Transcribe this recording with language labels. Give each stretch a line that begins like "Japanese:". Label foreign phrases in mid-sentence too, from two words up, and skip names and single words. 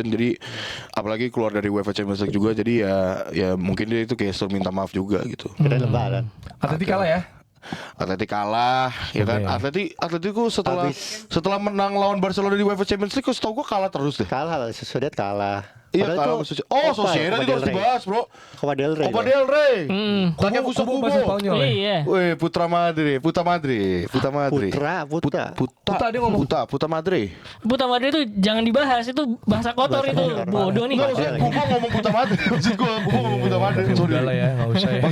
Indonesian: Jadi apalagi keluar dari UEFA Champions League juga, jadi ya mungkin dia itu gestur minta maaf juga gitu. Kira lebaran. Atletik kalah ya. Atletik kalah, ya kan? Atletico setelah menang lawan Barcelona di UEFA Champions League, setahu gua kalah terus deh. Kalah, Sociedad kalah. Iya, Padahal kalah. itu Oh, Copa, Sociedad Copa itu harus del Rey. dibahas, bro. Copa del Rey. Copa del Rey. Tanya Kubo Kubo pasti Spanyol ya. Iya. Weh, Putra Madrid. Puta. Puta Madrid. Puta Madrid itu jangan dibahas, itu bahasa kotor Bahasa itu. kotor, Bodoh nih. Enggak, maksudnya Kubo ngomong Puta Madrid. Maksud gua ngomong Puta Madrid. Sorry. Udah lah ya, nggak usah ya.